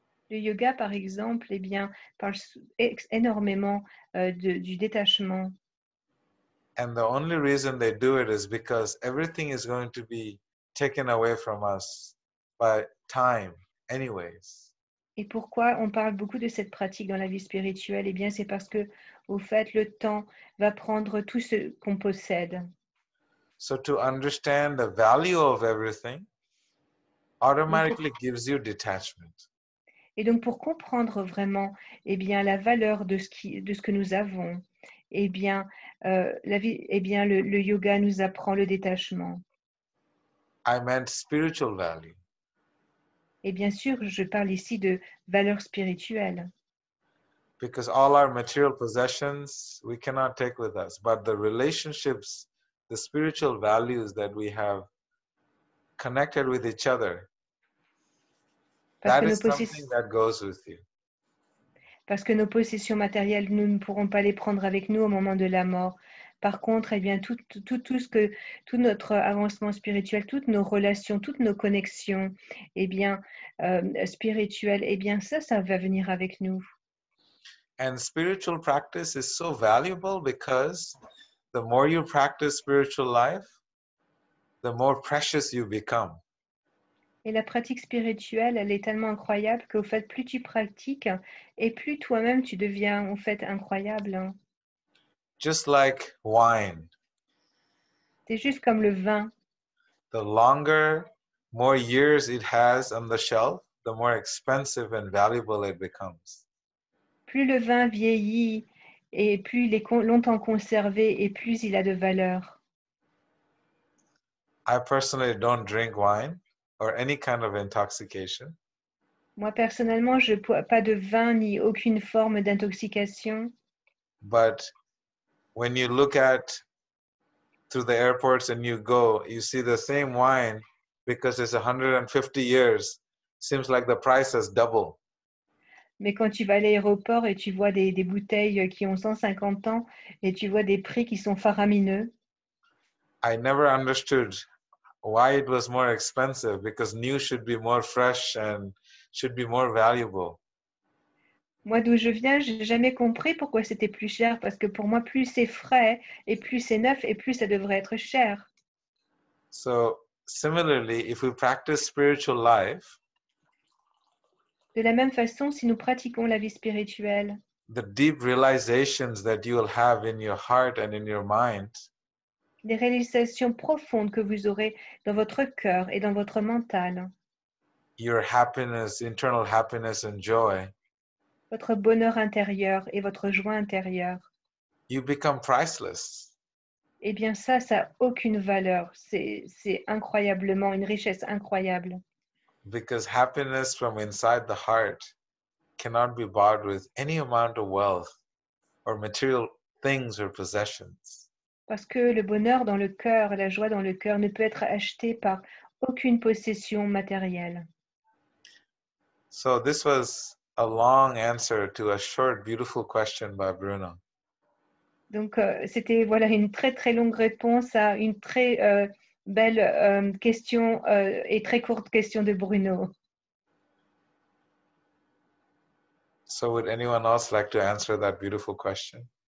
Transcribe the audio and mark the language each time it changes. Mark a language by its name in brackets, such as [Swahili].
[French] Le yoga, par exemple, eh bien, parle énormément du détachement. [English] And the only reason they do it is because everything is going to be taken away from us by time anyways. [French] Et pourquoi on parle beaucoup de cette pratique dans la vie spirituelle? Eh bien, c'est parce que, au fait, le temps va prendre tout ce qu'on possède. [English] So to understand the value of everything automatically gives you detachment. [French] Et donc, pour comprendre vraiment, eh bien, la valeur de ce que nous avons, eh bien, le yoga nous apprend le détachement. [English] I meant spiritual value. [French] Et bien sûr, je parle ici de valeur spirituelle. [English] Because all our material possessions we cannot take with us, but the relationships, the spiritual values that we have connected with each other, [French] Parce [English] that [French] que, [English] is something that goes with you. [French] Parce que nos possessions matérielles, nous ne pourrons pas les prendre avec nous au moment de la mort. Par contre, eh bien, tout notre avancement spirituel, toutes nos relations, toutes nos connexions, eh bien, spirituelles, eh bien, ça va venir avec nous. [English] And spiritual practice is so valuable because the more you practice spiritual life, the more precious you become. [French] Et la pratique spirituelle, elle est tellement incroyable qu'au fait, plus tu pratiques, et plus toi-même tu deviens en fait incroyable. [English] Just like wine, [French] C'est juste comme le vin. [English] the longer, more years it has on the shelf, the more expensive and valuable it becomes. [French] Plus le vin vieillit et plus il est longtemps conservé et plus il a de valeur. [English] I personally don't drink wine or any kind of intoxication. [French] Moi, personnellement, je ne bois pas de vin ni aucune forme d'intoxication. [English] But when you look at through the airports and you go, you see the same wine because it's 150 years. Seems like the price has doubled. [French] Mais quand tu vas à l'aéroport et tu vois des bouteilles qui ont 150 ans et tu vois des prix qui sont faramineux, [English] I never understood why it was more expensive because new should be more fresh and should be more valuable. [French] moi d'où je viens, je n'ai jamais compris pourquoi c'était plus cher parce que pour moi, plus c'est frais et plus c'est neuf et plus ça devrait être cher. [English] So similarly, if we practice spiritual life, [French] De la même façon, si nous pratiquons la vie spirituelle, [English] the deep realizations that you will have in your heart and in your mind, [French] les réalisations profondes que vous aurez dans votre cœur et dans votre mental, [English] your happiness, internal happiness and joy, [French] votre bonheur intérieur et votre joie intérieure, [English] you become priceless. [French] eh bien ça n'a aucune valeur. C'est incroyablement une richesse incroyable. [English] Because happiness from inside the heart cannot be bought with any amount of wealth or material things or possessions. [French] Parce que le bonheur dans le cœur, la joie dans le cœur ne peut être acheté par aucune possession matérielle. [English] So this was a long answer to a short, beautiful question by Bruno. [French] Donc c'était voilà une très très longue réponse à une très belle question et très courte question de Bruno. [English] So would anyone else like to answer that beautiful question?